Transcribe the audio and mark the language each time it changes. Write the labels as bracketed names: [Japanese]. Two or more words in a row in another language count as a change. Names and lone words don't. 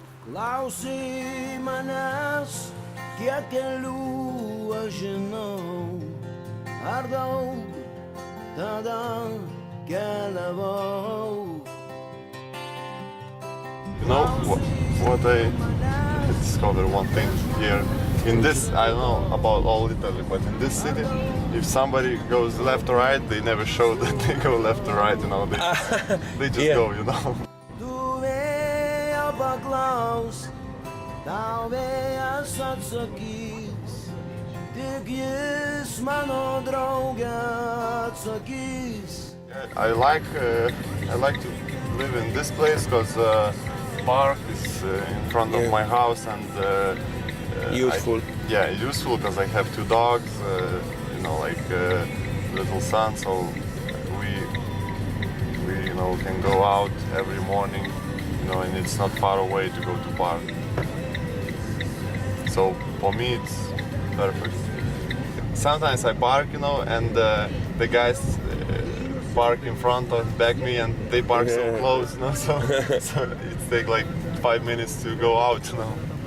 [Lithuanian] Klausai manęs, kiek kelių aš žinau, ar daug tada keliavau. [English] You know what I discovered one thing here. In this, I don't know about all Italy, but in this city, if somebody goes left or right, they never show that they go left or right, you know. They just go, you know. [Lithuanian] Paklaus, tau vėjas atsakys, tik jis mano draugę atsakys. [English] I like to live in this place because park is in front of my house and Useful. Useful because I have two dogs, you know, like little son, so we you know can go out every morning. You know, and it's not far away to go to park. So for me, it's perfect. Sometimes I park, you know, and the guys park in front or back me, and they park so close, you know, so it takes like 5 minutes to go out, you know.